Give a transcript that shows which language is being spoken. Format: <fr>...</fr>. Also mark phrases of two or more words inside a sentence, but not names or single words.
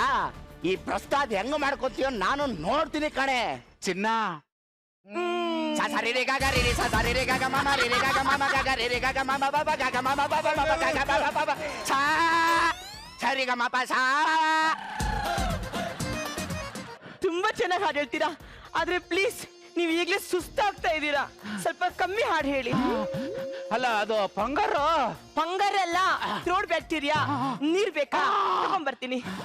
<kn>ಈ ಪ್ರಸ್ತಾದ ಹೆಂಗ ಮಾಡ್ಕೋತೀಯೋ ನಾನು ನೋಡ್ತೀನಿ ಕಣೆ. ಚಿನ್ನ ಸ ಸ ರೆ ರೆ ಗ ಗ ರೆ ರೆ ಸ ಸ ರೆ ರೆ ಗ ಗ ಮ ಮ ರೆ ರೆ ಗ ಗ ಮ ಮ ಗ ಗ ರೆ ರೆ ಗ ಗ ಮ ಮ ಪ ಪ ಗ ಗ ಮ ಮ ಪ ಪ ಮ ಪ ಗ ಗ ಮ ಮ ಪ ಪ ಸ ಸ ರೆ ಗ ಮ ಪ ಸ. ತುಂಬಾ ಚೆನ್ನಾಗಿ ಹಾಡು ಹೇಳ್ತೀರಾ. ಆದ್ರೆ ಪ್ಲೀಸ್ ನೀವು ಈಗಲೇ ಸುಸ್ತಾಗ್ತಾ ಇದ್ದೀರಾ. ಸ್ವಲ್ಪ ಕಮ್ಮಿ ಹಾಡು ಹೇಳಿ. ಅಲ್ಲ ಅದು ಪಂಗರು. ಫಂಗರ್ ಅಲ್ಲ,</kn> <en>throat bacteria.</en> <kn>ನೀರ್ ಬೇಕಾ? ತಗೊಂಡ್ಬರ್ತೀನಿ.</kn>